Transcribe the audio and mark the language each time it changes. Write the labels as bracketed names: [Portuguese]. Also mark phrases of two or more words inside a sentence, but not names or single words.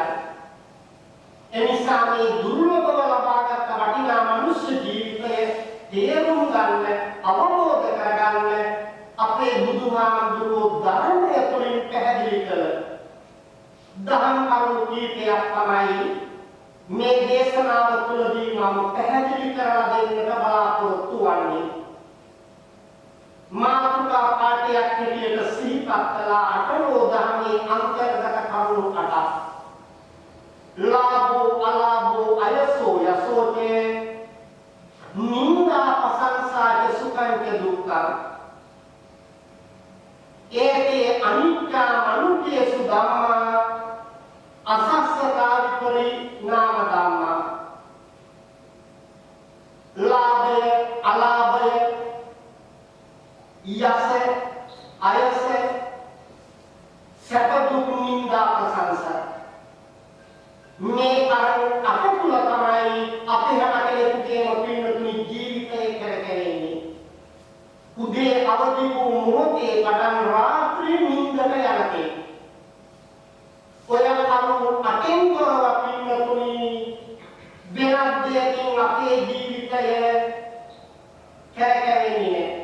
[Sinhala] එනිසා මේ දුර්ලභව ලබාගත් වටිනා මනුෂ්‍ය ජීවිතය තේරුම් ගන්න අවබෝධ කරගන්න අපේ බුදුහාමුදුරුවෝ ධර්මය තුළින් පැහැදිලි කළ දහම් කරුණු කීපයක් තමයි මේ දේශනාව තුළදී මම පැහැදිලි කරලා දෙන්නට බලාපොරොත්තු වන්නේ. මාතෘකා පාඨයක් හැටියට සිහිපත් කළා අටලෝ දහමේ අන්තර්ගත කරුණු 8ක්. [Pali] लाभो अलाभो अयसो यशो के निंदा प्रशंसा के सुखं के दुखं एते अनित्य मनुष्येषु धम्मा असस्यता विपरिणाम धम्मा लाभे अलाभे यसे अयसे सत दुख निंदा प्रशंसा [Sinhala] මේ කරුණ අපතුල තමයි අපි හැම කෙනෙකුගේම පින්නතුනි ජීවිතේ කරකැවෙන්නේ. උදේ අවදි වූ මොහොතේ පටන් රාත්‍රී නිින්දට යනකේ. ඔය කරුණ අටෙන් තොරව පින්නතුනි වෙනත් දෙයකින් අපේ ජීවිතය කරකැවෙන්නේ.